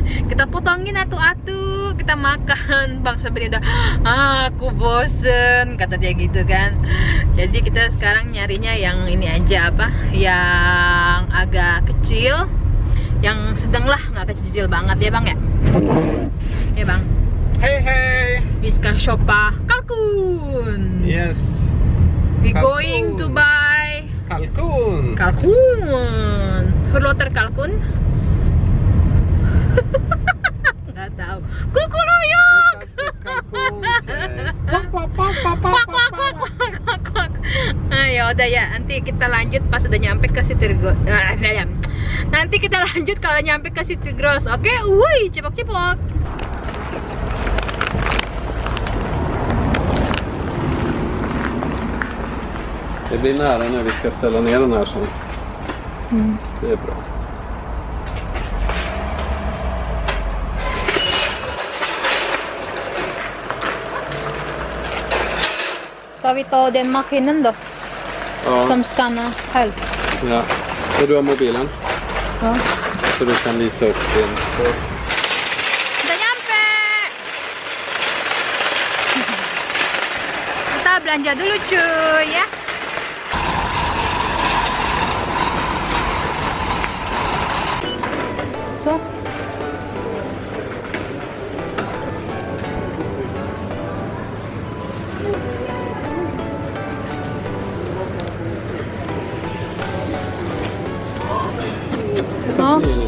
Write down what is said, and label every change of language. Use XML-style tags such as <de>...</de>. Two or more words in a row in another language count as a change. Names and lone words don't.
<id>Kita potongin atu-atu, kita makan. Bang Sabeni udah, aku bosen, kata dia gitu kan. Jadi kita sekarang nyarinya yang ini aja, apa yang agak kecil, yang sedang lah, nggak kecil banget ya Bang ya. Ya Bang.</id> <sv>Hej hej! Vi ska shoppa kalkun.</sv> <en>Yes. We</en> <id>Kalkun.</id> <en>going to buy</en> <id>Kalkun.</id> <sv>kalkun. Hur låter kalkun?</sv> <id>Nggak tahu.</id> <sv>Kukuruyuk.</sv> <id>Ya udah ya, nanti kita lanjut pas udah nyampe ke City Gross. Nanti kita lanjut kalau nyampe ke City Gross. Oke, woi, cepok-cepok.</id> <sv>Det blir nära när vi ska ställa ner den här så. Det är bra. Ska vi ta den maskinen då? Ja. Som skannar själv. Ja. Och du har mobilen? Ja. så du kan visa upp din.</sv> <id>Udah nyampe. Kita belanja dulu cuy ya. So. Oh.</id>